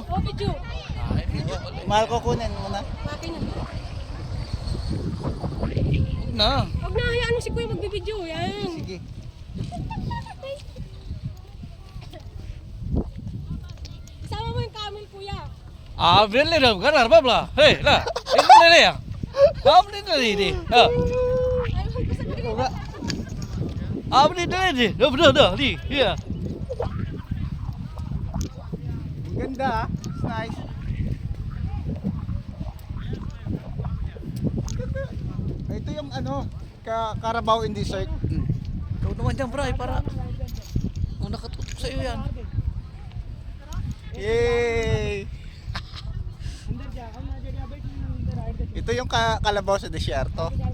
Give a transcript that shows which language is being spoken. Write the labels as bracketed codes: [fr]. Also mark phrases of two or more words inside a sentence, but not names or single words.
[tl] Oh, video. Ay, video pala. Mahal ko kunin muna. Akin na. Huwag na. Huwag na, hayaan mo si Kuya magbibideo. Yan. Sige. Isama mo yung camel, Kuya. [ms] Ah, beli dah. Kanar, babla. Hei, lah. Ini ni ya. Apa ni tadi ni? Ha. [tl] Ay, huwag ko sa kanila. [ms] Apa ni tadi ni? Dah, ni. Ya. [tl] Ganda ah. [en] It's nice. [tl] Ito yung ano, [en] Carabao in Desert. [tl] Kau naman dyan, Bray, para kung nakatutok sa'yo yan. Yay! Ito yung Kalabaw sa Desierto.